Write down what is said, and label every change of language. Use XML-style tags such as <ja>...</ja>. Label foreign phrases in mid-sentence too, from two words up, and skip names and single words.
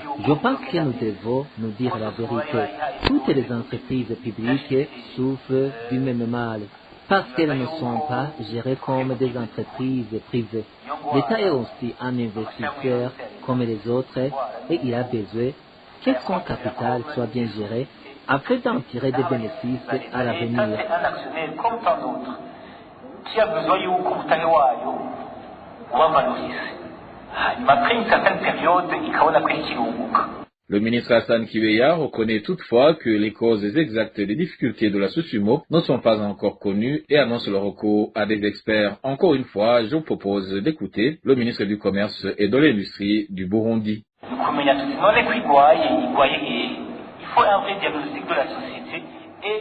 <fr>Je pense que nous devons nous dire la vérité. Toutes les entreprises publiques souffrent du même mal, parce qu'elles ne sont pas gérées comme des entreprises privées. L'État est aussi un investisseur comme les autres et il a besoin que son capital soit bien géré afin d'en tirer des bénéfices à l'avenir. Qui a besoin</fr> <rn>y'uko umutare wayo wavalorise hanyuma</rn> <fr>après une certaine période</fr> <rn>ikabona ko ikirunguka.</rn> <fr>Le ministre Hassan Kibeya reconnaît toutefois que les causes exactes des difficultés de la Sosumo ne sont pas encore connues et annonce le recours à des experts. Encore une fois, je vous propose d'écouter le ministre du Commerce et de l'Industrie du Burundi. Il faut un vrai diagnostic de la société et</fr>